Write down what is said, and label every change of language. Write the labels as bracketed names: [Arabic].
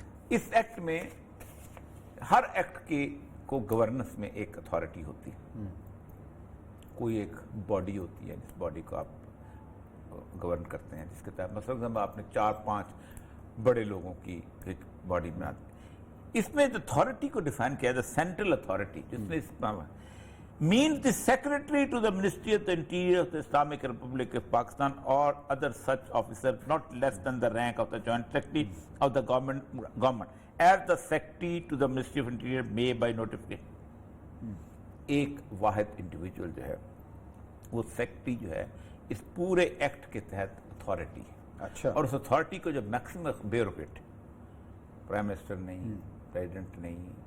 [Urdu] اس act میں ہر act کی کو گورننس میں ایک اتھارٹی ہوتی ہے, کوئی ایک باڈی ہوتی ہے جس باڈی کو آپ گورن کرتے ہیں, جس کے تحت مثلاً آپ نے 4-5 بڑے لوگوں کی ایک باڈی میں آتی. اس میں اتھارٹی کو ڈیفائن کیا ہے سینٹرل اتھارٹی, جس میں [English] means the secretary to the Ministry of the Interior of the Islamic Republic of Pakistan or other such officer not less than the rank of the Joint Secretary of the government as the Secretary to the Ministry of Interior may by notification. [Urdu] ایک واحد individual جو ہے وہ secretary جو ہے اس پورے act کے تحت اتھارٹی ہے. اچھا, اور اس اتھارٹی کو جو میکسیمم بیوروکریٹ, پرائم منسٹر نہیں, پریزیڈنٹ نہیں,